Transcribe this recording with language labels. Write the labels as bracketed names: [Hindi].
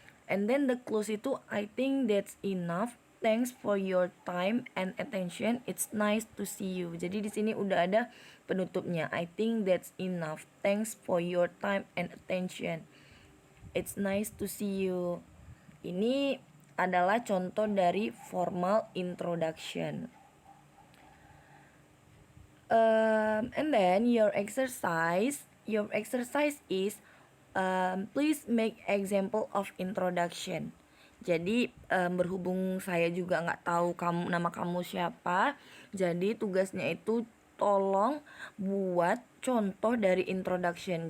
[English] And then the close [Indonesian] itu, [English] I think that's enough. Thanks for your time and attention. It's nice to see you. [Indonesian] Jadi di sini udah ada penutupnya. [English] I think that's enough. Thanks for your time and attention. It's nice to see you. [Indonesian] Ini adalah contoh dari formal introduction. [English] And then your exercise is please make example of introduction. [Indonesian] Jadi berhubung saya juga nggak tahu nama kamu siapa, jadi tugasnya itu tolong buat contoh dari introduction.